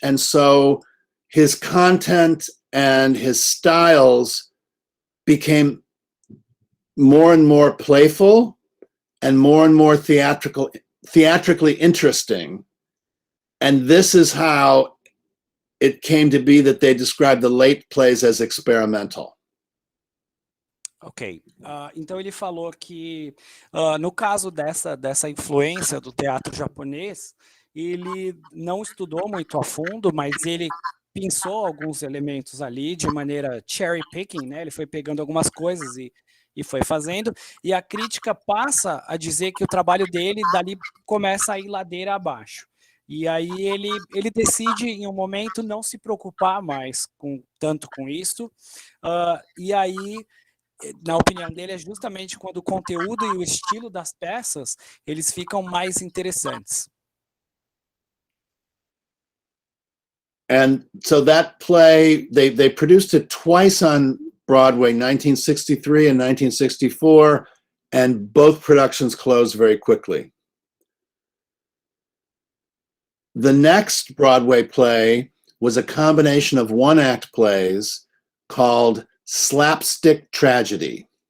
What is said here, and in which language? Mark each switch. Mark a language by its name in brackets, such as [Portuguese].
[English] And so his content and his styles became more and more playful and more theatrically interesting. And this is how it came to be that they described the late plays as experimental. [Portuguese] Ok, então ele falou que no caso dessa influência do teatro japonês, ele não estudou muito a fundo, mas ele pensou alguns elementos ali de maneira cherry picking, né? Ele foi pegando algumas coisas e foi fazendo, e a crítica passa a dizer que o trabalho dele dali começa a ir ladeira abaixo. E aí ele decide em um momento não se preocupar mais tanto com isso, e aí, na opinião dele, é justamente quando o conteúdo e o estilo das peças, eles ficam mais interessantes. [English] And so that play, they produced it twice on Broadway, 1963 and 1964, and both productions closed very quickly. The next Broadway play was a combination of one-act plays called Slapstick Tragedy.